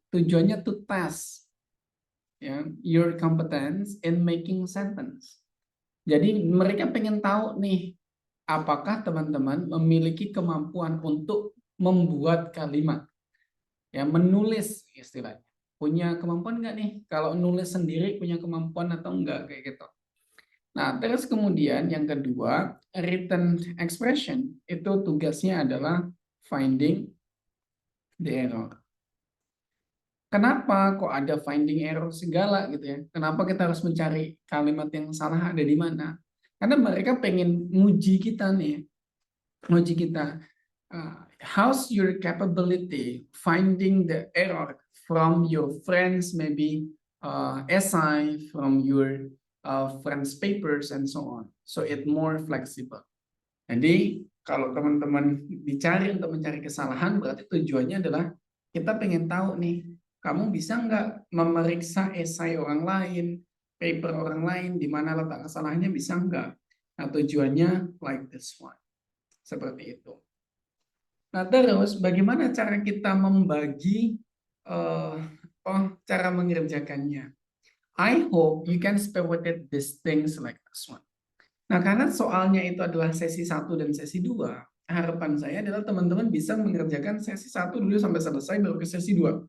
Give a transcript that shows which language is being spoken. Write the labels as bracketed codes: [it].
[id] Tujuannya [en] to test your competence in making sentence. [id] Jadi mereka pengen tahu nih, apakah teman-teman memiliki kemampuan untuk membuat kalimat, ya menulis istilahnya. Punya kemampuan nggak nih? Kalau nulis sendiri punya kemampuan atau enggak kayak gitu. Nah, terus kemudian yang kedua, written expression itu tugasnya adalah [en] finding the error. [id] Kenapa kok ada [en] finding error [id] segala gitu ya? Kenapa kita harus mencari kalimat yang salah ada di mana? Karena mereka pengen nguji kita nih, nguji kita. [en] How's your capability finding the error from your friends, maybe essay, from your friends' papers and so on. So it more flexible. [id] Jadi kalau teman-teman dicari untuk mencari kesalahan, berarti tujuannya adalah kita pengen tahu nih, kamu bisa nggak memeriksa esai orang lain, paper orang lain, di mana letak kesalahannya, bisa nggak? Nah, tujuannya [en] like this one. [id] Seperti itu. Nah, terus bagaimana cara kita membagi cara mengerjakannya? [en] I hope you can spearhead these things like this one. [id] Nah, karena soalnya itu adalah sesi 1 dan sesi 2, harapan saya adalah teman-teman bisa mengerjakan sesi 1 dulu sampai selesai, baru ke sesi 2.